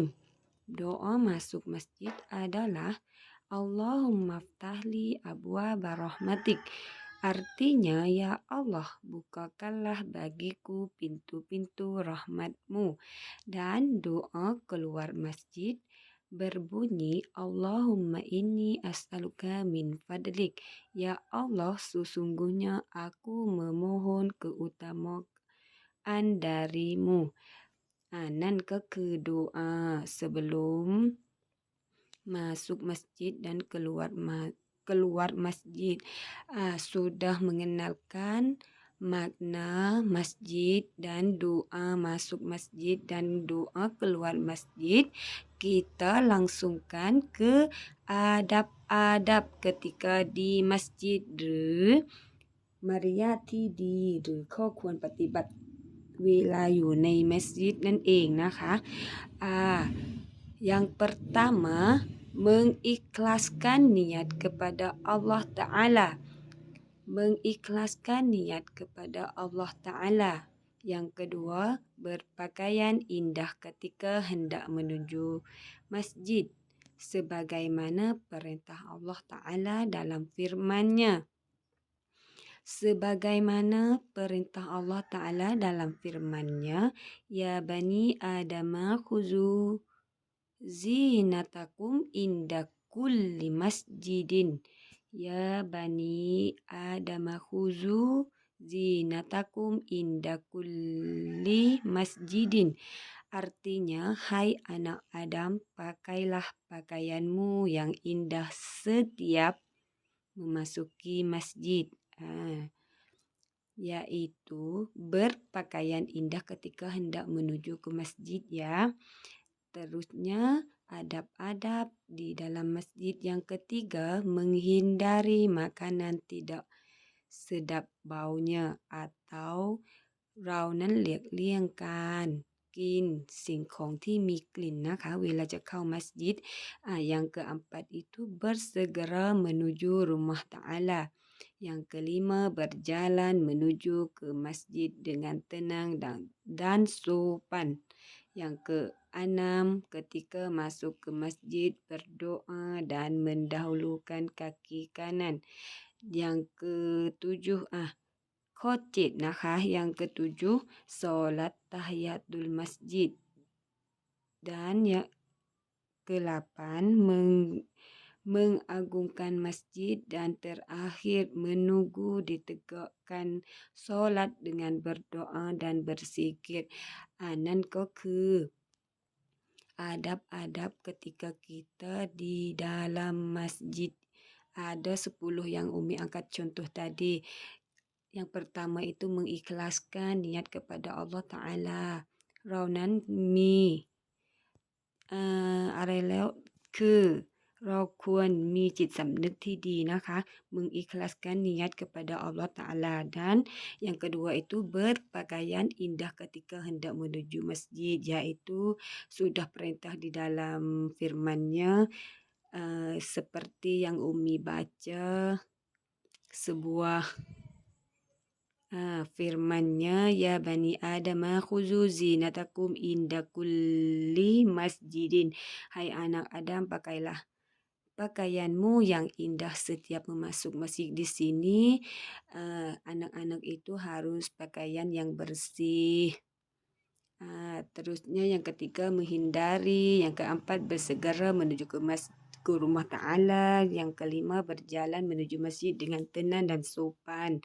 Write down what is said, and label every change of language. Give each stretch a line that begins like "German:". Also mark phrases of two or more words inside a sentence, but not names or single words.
Malay: Doa masuk masjid adalah
Arabic: اللهم افتح لي أبواب رحمتك.
Malay: Artinya, ya Allah, bukakanlah bagiku pintu-pintu rahmatmu. Dan doa keluar masjid berbunyi
Arabic: اللهم إني أسألك من فضلك.
Malay: Ya Allah, sesungguhnya aku memohon keutamaan darimu.
Thai: นั่นก็คือ
Malay: doa sebelum masuk masjid dan keluar masjid. Sudah mengenalkan makna masjid dan doa masuk masjid dan doa keluar masjid. Kita langsungkan ke adab-adab ketika di masjid
Thai: หรือมารยาทที่ดีหรือข้อควรปฏิบัติเวลาอยู่ในมัสยิดนั่นเองนะคะ
Malay: yang pertama mengikhlaskan niat kepada Allah Ta'ala. Mengikhlaskan niat kepada Allah Ta'ala. Yang kedua, berpakaian indah ketika hendak menuju masjid sebagaimana perintah Allah Ta'ala dalam firman-Nya. Sebagaimana perintah Allah Ta'ala dalam firman-Nya,
Arabic: يا بني آدم خذوا زينتكم عند كل مسجد. يا بني آدم خذوا زينتكم عند كل مسجد.
Malay: Artinya, hai anak Adam, pakailah pakaianmu yang indah setiap memasuki masjid. Yaitu berpakaian indah ketika hendak menuju ke masjid ya. Terusnya adab-adab di dalam masjid yang ketiga, menghindari makanan tidak sedap baunya atau
Thai: เรานั้นหลีกเลี่ยงการกินสิ่งของที่มีกลิ่นนะคะเวลาจะเข้ามัสยิด
Malay: yang keempat itu bersegera menuju rumah Ta'ala. Yang kelima berjalan menuju ke masjid dengan tenang dan sopan. Yang keenam ketika masuk ke masjid berdoa dan mendahulukan kaki kanan. Yang ketujuh
Thai: ข้อ7นะคะ
Malay: yang ketujuh solat tahiyatul masjid. Dan yang ke-8 mengagungkan masjid dan terakhir menunggu ditegakkan solat dengan berdoa dan berzikir.
Thai: นั่นก็คือ
Malay: adab-adab ketika kita di dalam masjid. Ada 10 yang Umi angkat contoh tadi. Yang pertama itu mengikhlaskan niat kepada Allah Ta'ala.
Thai: เรานั้นมีอะไรแล้วคือเราควรมีจิตสำนึกที่ดีนะคะ
Malay: mengikhlaskan niat kepada Allah Ta'ala. Dan yang kedua itu berpakaian indah ketika hendak menuju masjid, yaitu sudah perintah di dalam firman-Nya seperti yang Umi baca sebuah firman-Nya,
Arabic: يا بني آدم خذوا زينتكم عند كل مسجد.
Malay: Hai anak Adam, pakailah pakaianmu yang indah setiap memasuk masjid. Di sini anak-anak itu harus pakaian yang bersih. Terusnya yang ketiga menghindari, yang keempat bersegera menuju ke rumah Ta'ala, yang kelima berjalan menuju masjid dengan tenang dan sopan.